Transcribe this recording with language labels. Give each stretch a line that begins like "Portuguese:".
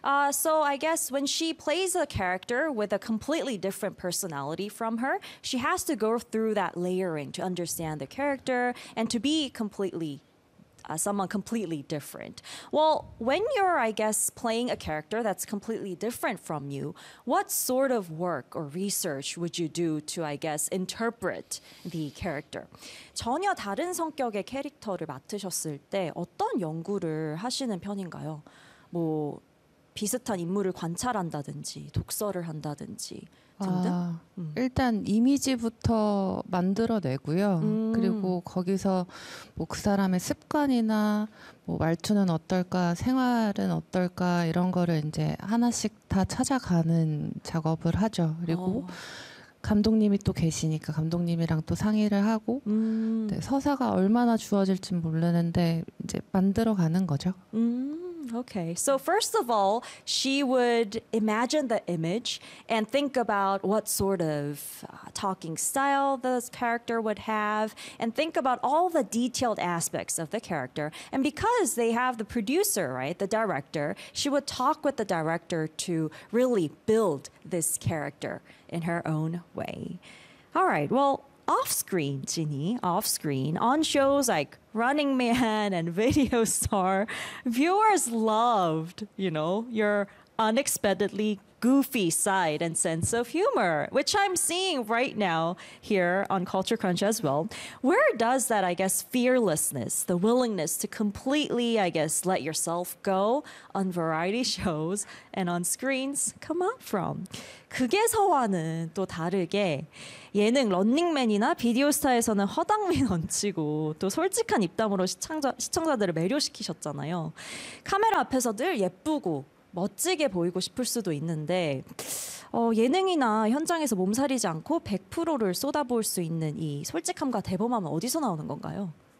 English: So I guess when she plays a character with a completely different personality from her, she has to go through that layering to understand the character and to be completely someone completely different. Well, when you're, I guess, playing a character that's completely different from you, what sort of work or research would you do to, I guess, interpret the character?
Korean: 전혀 다른 성격의 캐릭터를 맡으셨을 때 어떤 연구를 하시는 편인가요? 뭐 비슷한 인물을 관찰한다든지 독서를 한다든지 일단 이미지부터 만들어내고요. 그리고 거기서 뭐 그 사람의 습관이나 뭐 말투는 어떨까, 생활은 어떨까 이런 거를 이제 하나씩 다 찾아가는 작업을 하죠. 그리고 감독님이 또 계시니까 감독님이랑 또 상의를 하고 네, 서사가 얼마나 주어질지 모르는데 이제 만들어가는 거죠.
English: Okay, so first of all, she would imagine the image and think about what sort of talking style this character would have and think about all the detailed aspects of the character. And because they have the producer, right, the director, she would talk with the director to really build this character in her own way. All right, well, off-screen, Jinhee, off-screen, on shows like Running Man and Video Star, viewers loved, you know, your unexpectedly goofy side and sense of humor, which I'm seeing right now here on Culture Crunch as well. Where does that, I guess, fearlessness, the willingness to completely, I guess, let yourself go on variety shows and on screens come up from?
Korean: 그게 서와는 또 다르게 예능 런닝맨이나 비디오 스타에서는 허당미 넘치고 또 솔직한 입담으로 시청자들을 매료시키셨잖아요. 카메라 앞에서 늘 예쁘고 멋지게 보이고 싶을 수도 있는데 예능이나 현장에서 몸살이지 않고 100%를 쏟아부을 수 있는 이 솔직함과 대범함은 어디서 나오는 건가요?